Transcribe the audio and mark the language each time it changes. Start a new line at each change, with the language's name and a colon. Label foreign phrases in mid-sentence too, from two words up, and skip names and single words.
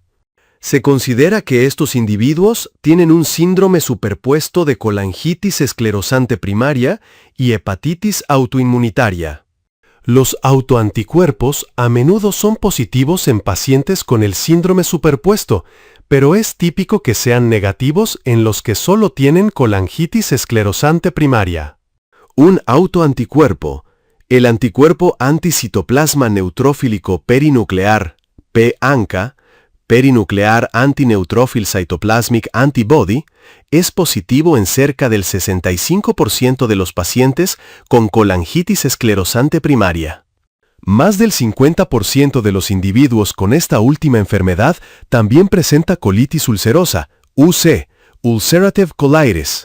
Spanish: Se considera que estos individuos tienen un síndrome superpuesto de colangitis esclerosante primaria y hepatitis autoinmunitaria. Los autoanticuerpos a menudo son positivos en pacientes con el síndrome superpuesto, pero es típico que sean negativos en los que solo tienen colangitis esclerosante primaria. Un autoanticuerpo, el anticuerpo anticitoplasma neutrófilico perinuclear, p-ANCA,
English: Perinuclear Antineutropil Cytoplasmic Antibody,
Spanish: es positivo en cerca del 65% de los pacientes con colangitis esclerosante primaria. Más del 50% de los individuos con esta última enfermedad también presenta colitis ulcerosa, UC,
English: Ulcerative Colitis.